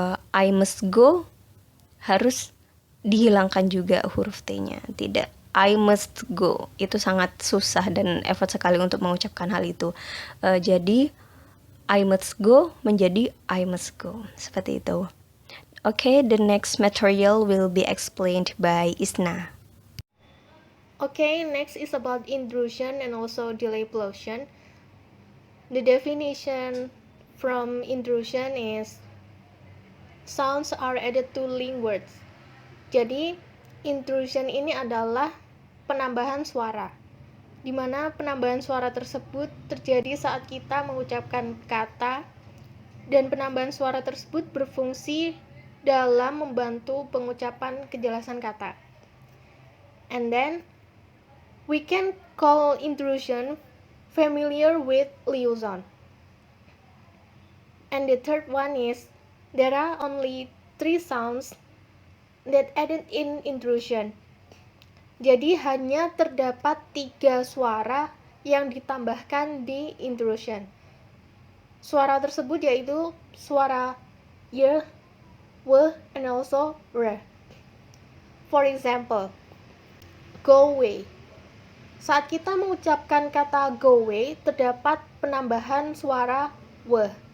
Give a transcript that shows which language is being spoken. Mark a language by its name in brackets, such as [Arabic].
[English] I must go [Indonesian] harus dihilangkan juga huruf T-nya, tidak I must go. Itu sangat susah dan effort sekali untuk mengucapkan hal itu. Jadi [English] I must go [Indonesian] menjadi I must go, seperti itu. [English] Okay, the next material will be explained by Isna. Okay, next is about intrusion and also delay plosive. The definition from intrusion is sounds are added to link words. [Indonesian] Jadi, intrusion ini adalah penambahan suara, di mana penambahan suara tersebut terjadi saat kita mengucapkan kata, dan penambahan suara tersebut berfungsi dalam membantu pengucapan kejelasan kata. [English] And then, we can call intrusion familiar with liaison. And the third one is, there are only 3 sounds that added in intrusion. [Indonesian] Jadi hanya terdapat 3 suara yang ditambahkan di intrusion. Suara tersebut yaitu suara y, w, [English] and also [Indonesian] r. [English] For example, go away. [Indonesian] Saat kita mengucapkan kata go away, terdapat penambahan suara w.